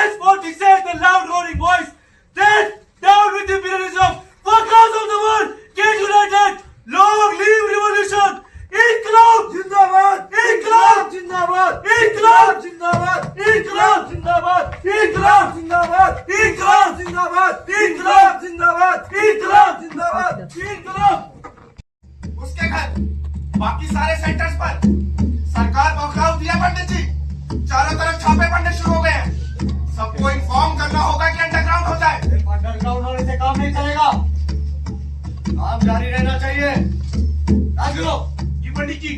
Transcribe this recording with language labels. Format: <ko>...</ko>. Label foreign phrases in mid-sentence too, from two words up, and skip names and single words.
<en>what he says, the loud roaring voice. Then, down with imperialism. Workers of the world, get united. Long live revolution.</en> <hi>इंक़लाब ज़िंदाबाद. इंक़लाब ज़िंदाबाद। इंक़लाब ज़िंदाबाद. इंक़लाब ज़िंदाबाद। इंक़लाब ज़िंदाबाद। इंक़लाब ज़िंदाबाद. इंक़लाब ज़िंदाबाद। इंक़लाब ज़िंदाबाद। इंक़लाब. उसके घर बाकी सारे सेंटर्स पर सरकार बौखलाव दिया पंडित जी। चारों तरफ छापे पड़ने शुरू हो गए हैं। सबको इन्फॉर्म करना होगा कि अंडरग्राउंड हो जाए। अंडरग्राउंड होने से काम नहीं चलेगा, काम जारी रहना चाहिए। जी पंडित जी,</hi>